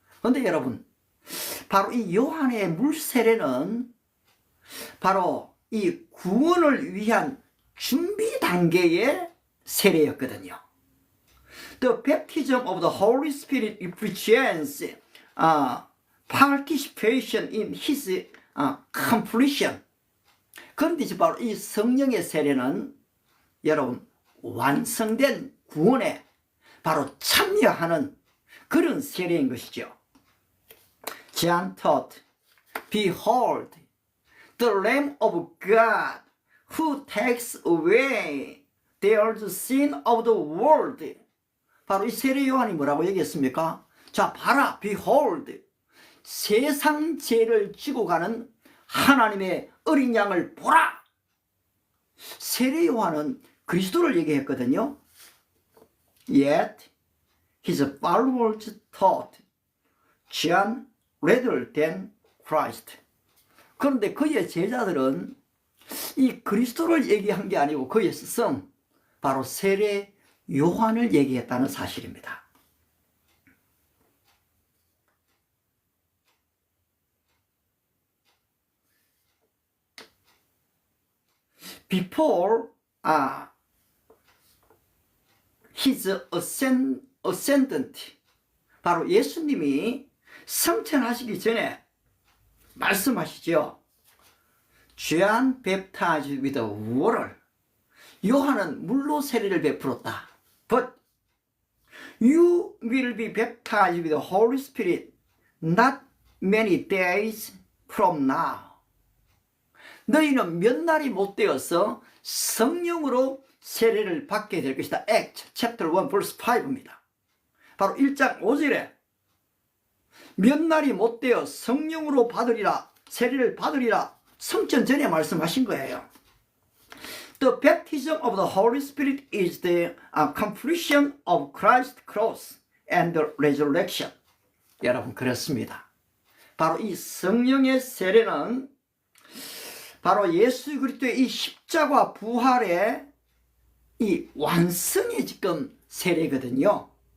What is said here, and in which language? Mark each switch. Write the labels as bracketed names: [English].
[Korean] 그런데 여러분, 바로 이 요한의 물세례는 바로 이 구원을 위한 준비 단계의 세례였거든요. [English] The baptism of the Holy Spirit represents participation in his completion. [Korean] 그런데 바로 이 성령의 세례는 여러분 완성된 구원에 바로 참여하는 그런 세례인 것이죠. [English] John taught, Behold, the Lamb of God who takes away the sin of the world. [Korean] 바로 이 세례 요한이 뭐라고 얘기했습니까? 자, 봐라, Behold, 세상 죄를 지고 가는 하나님의 어린 양을 보라. 세례 요한은 그리스도를 얘기했거든요. [English] Yet his followers taught John rather than Christ. [Korean] 그런데 그의 제자들은 이 그리스도를 얘기한 게 아니고 그의 스승 바로 세례 요한을 얘기했다는 사실입니다. [English] Before his ascendant, [Korean] 바로 예수님이 승천하시기 전에 말씀하시죠. [English] John baptized with water. [Korean] 요한은 물로 세례를 베풀었다. [English] But you will be baptized with the Holy Spirit not many days from now. [Korean] 너희는 몇 날이 못 되어서 성령으로 세례를 받게 될 것이다. [English] Acts chapter 1 verse 5입니다. [Korean] 바로 1장 5절에 몇 날이 못 되어 성령으로 받으리라, 세례를 받으리라 성천 전에 말씀하신 거예요. [English] The baptism of the Holy Spirit is the completion of Christ's cross and the resurrection. [Korean] 여러분 그렇습니다. 바로 이 성령의 세례는 바로 예수 그리스도의 이 십자가 부활의 이 완성의 지금 세례거든요.